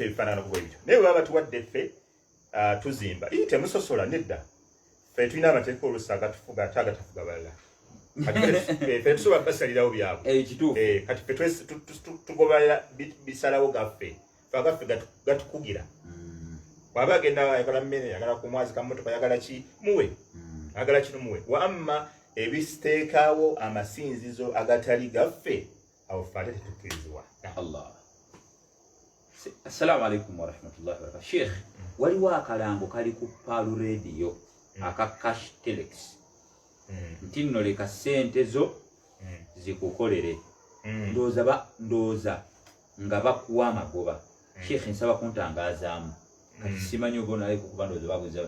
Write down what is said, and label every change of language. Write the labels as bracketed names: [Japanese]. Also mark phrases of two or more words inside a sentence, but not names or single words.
[Ganda] ebifaanana kuba ebityo naye bwe baba batuwadde ffe tuzimba temusosola nedda ffe tulina amateeka oluusi agatufuga ate agatafuga balala ffe tusobola basalirawo byabwe kati ffe tugobalira bisalawo gaffe agaffe gatukugira bw'aba agenda ayagala mmere ayagala ku mwazi ka mmotoka ayagala ki muwe ayagala kino muwe wa amma ebisiteekaawo amasinzizo agatali gaffe awo fate tetukkirizibwa. Allah. [Arabic] السلام عليكم ورحمة الله وبركاته. [Ganda] Sheikh, waliwo akalango kali ku Palu Radio aka cash telex. Nti nno leka ssente zo zikukolere. Ndooza nga bakuwa amagoba. Sheikh nsaba kuntangazaamu. Kati simanyi oba naye kukuba ndooza babuuza.